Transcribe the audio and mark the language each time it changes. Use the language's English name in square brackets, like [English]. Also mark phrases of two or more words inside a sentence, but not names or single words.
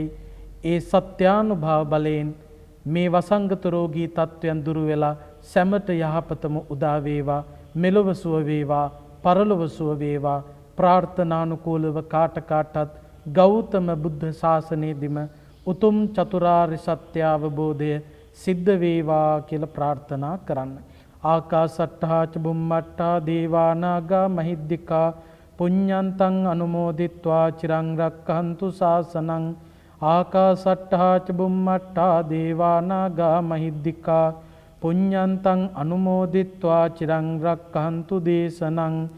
[Sinhala] ඒ සත්‍යානුභාව බලයෙන් මේ වසංගත රෝගී තත්ත්වයන් දුරු වෙලා සැමට යහපතම උදා වේවා. මෙලොව සුව වේවා, පරලොව සුව වේවා. ප්‍රාර්ථනානුකූලව කාටත් ගෞතම බුද්ධ ශාසනයේදීම උතුම් චතුරාර්ය සත්‍ය අවබෝධය සිද්ධ වේවා කියලා ප්‍රාර්ථනා කරන්න. [Pali] ආකාසට්ඨා ච බුම්මට්ඨා දේවා නාග මහිද්దికා පුඤ්ඤන්තං අනුමෝදිත්වා චිරං රක්ඛන්තු ශාසනං. ආකාසට්ඨා ච බුම්මට්ඨා දේවා නාග මහිද්దికා පුඤ්ඤන්තං අනුමෝදිත්වා චිරං රක්ඛන්තු දේශනං.